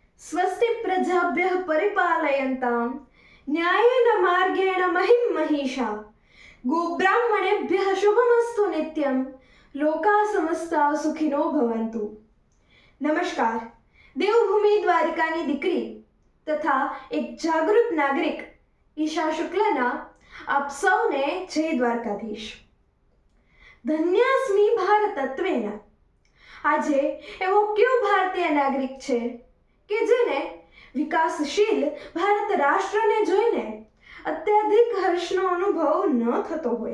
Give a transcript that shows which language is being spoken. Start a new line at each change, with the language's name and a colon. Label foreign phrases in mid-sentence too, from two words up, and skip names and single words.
Sanskrit: स्वस्ति प्रजाभ्यः परिपालयन्तां न्यायेन मार्गेण महिं महिषा गोब्राह्मणेभ्यः शुभमस्तु नित्यं लोकाः समस्ता सुखिनो भवन्तु।
Gujarati: नमस्कार। देवभूमि द्वारिकाની દીકરી તથા એક જાગૃત નાગરિક ઈશા શુક્લના આપ સૌને જય દ્વારકાધીશ।
Sanskrit: ધન્યાસ્મિ ભારતત્વેન।
Gujarati: આજે એવો કયો ભારતીય નાગરિક છે કે જેને વિકાસશીલ ભારત રાષ્ટ્રને જોઈને અત્યધિક હર્ષનો અનુભવ ન થતો હોય।